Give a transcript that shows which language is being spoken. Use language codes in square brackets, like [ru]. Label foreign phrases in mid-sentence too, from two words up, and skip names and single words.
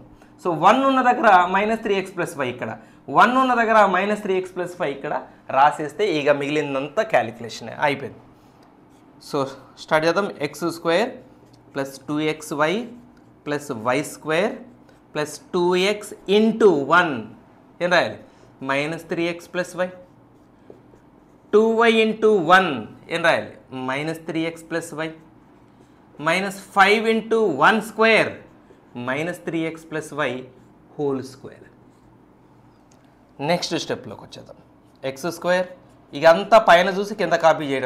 [te] సో 1 ఉన్న దగ్గర -3x + y ఇక్కడ, 1 ఉన్న దగ్గర -3x + y ఇక్కడ రాసేస్తే ఇక మిగిలినంత క్యాలిక్యులేషన్ అయిపోయింది. సో స్టార్ట్ చేద్దాం. x² + 2xy + y² + 2x ఇంటూ 1 ఏం రాయాలి, -3x + y. 2y ఇంటూ 1 ఏం రాయాలి, -3x + y. -5 ఇంటూ 1 స్క్వేర్ -3x + y [en] whole square. [te] నెక్స్ట్ స్టెప్లోకి వచ్చేద్దాం. x² ఇక అంతా పైన చూసి కింద కాపీ చేయడం.